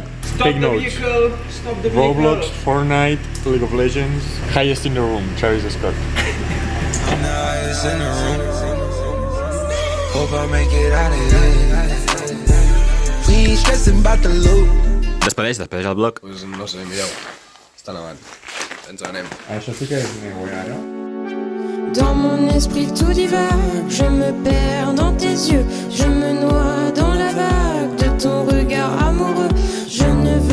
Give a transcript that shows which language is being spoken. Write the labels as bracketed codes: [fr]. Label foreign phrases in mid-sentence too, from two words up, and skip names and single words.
[en] Take notes. Roblox, Fortnite, League of Legends, highest in the room, Travis Scott. Hope I make it out of here. We ain't stressing about the loot. [ca] Despedeix el blog. Pues no sé, mireu. Està nevant. Ens anem. Això sí que és neu, ara. [fr] Dans mon esprit tout divague, je me perds dans tes yeux, je me noie dans la vague de ton regard amoureux, je ne